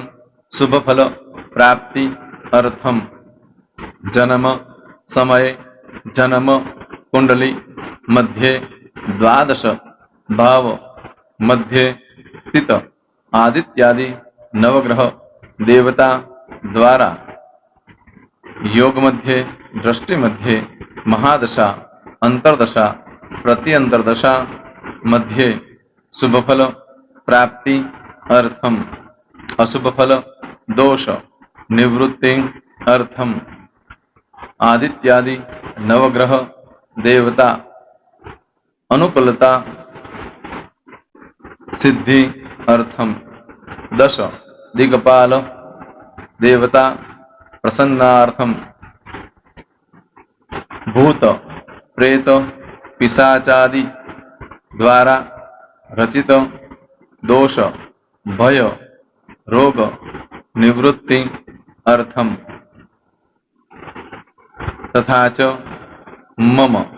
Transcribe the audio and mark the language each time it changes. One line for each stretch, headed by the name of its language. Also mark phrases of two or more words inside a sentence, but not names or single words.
Sanskrit: શુભ ફલ પ્રાપ્તિ અર્થમ જન્મ સમય જન્મ કુંડલી મધ્યે દ્વાદશ ભાવ મધ્યે સ્થિત આદિત્યાદિ નવગ્રહ દેવતા દ્વારા યોગ મધ્યે દ્રષ્ટિ મધ્યે મહાદશા અંતરદશા પ્રત્યંતરદશા मध्ये शुभफल प्राप्ति अर्थम अशुभफल दोष निवृत्ति अर्थम आदित्यादि नवग्रह देवता अनुकूलता सिद्धि अर्थम 10 दिग्पाल देवता प्रसन्नार्थम भूत प्रेत पिशाचादि द्वारा रचित दोष भय रोग निवृत्ति अर्थम तथा च मम।